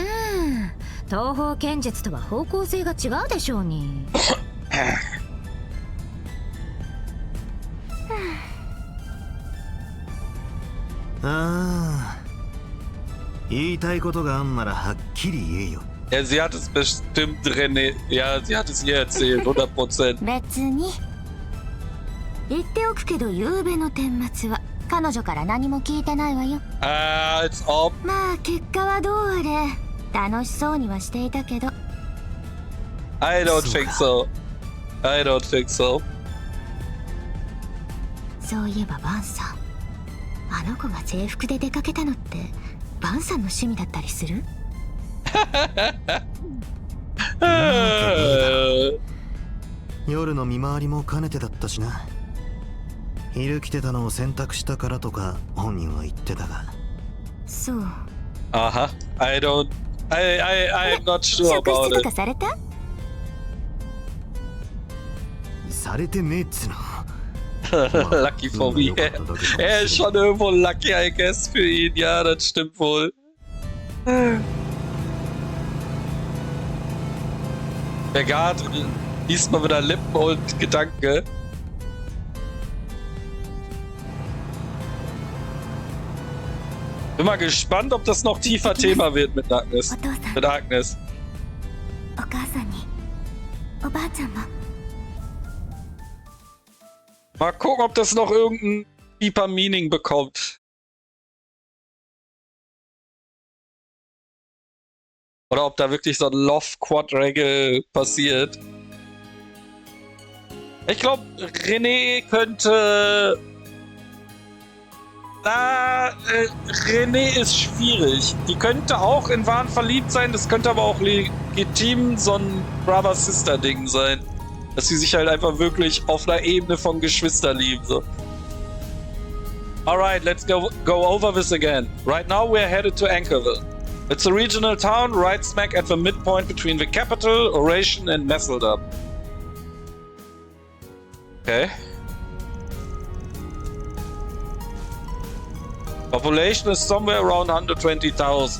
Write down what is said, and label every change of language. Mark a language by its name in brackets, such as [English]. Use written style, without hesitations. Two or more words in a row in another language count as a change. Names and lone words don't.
[Japanese] 東方剣術とは方向性が違うでしょうに。ああ、言いたいことがあんならはっきり言えよ。 [German] Ja, sie hat es bestimmt, René. Ja, sie hat es ihr erzählt, 100%. [Japanese] 別に。言っておくけど夕べの顛末は彼女から何も聞いてないわよ。 [English] It's all... [Japanese] まあ結果はどうあれ楽しそうにはしていたけど。 [English] I don't think so. I don't think so. [Japanese] そういえばバンさん、あの子が制服で出かけたのってバンさんの趣味だったりする？夜の見回りも兼ねてだったしな。昼来てたのを選択したからとか本人は言ってたが。そう。 [English] I'm not sure [Japanese] 職 [English] about [Japanese] 質と [English] it. [Japanese] かされた？されてねえっつの。 [English] Lucky for me. [German] Er ist schon irgendwo [English] lucky, I guess, [German] für ihn. Ja, das stimmt wohl. Der Guard liest mal wieder Lippen und Gedanken. Bin mal gespannt, ob das noch tiefer Thema wird mit Agnes. Mit Agnes. [Japanese] お母さんにおばあちゃんも。 [German] Mal gucken, ob das noch irgendein [English] deeper Meaning [German] bekommt. Oder ob da wirklich so ein Love-Quadrangle passiert. Ich glaube, René könnte... René ist schwierig. Die könnte auch in Wahn verliebt sein, das könnte aber auch legitim so ein Brother-Sister-Ding sein. Dass sie sich halt einfach wirklich auf einer Ebene von Geschwister lieben. So. [English] Alright, let's go over this again. Right now we're headed to Anchorville. It's a regional town right smack at the midpoint between the capital, Oration and Messeldub. Okay. Population is somewhere around 120,000.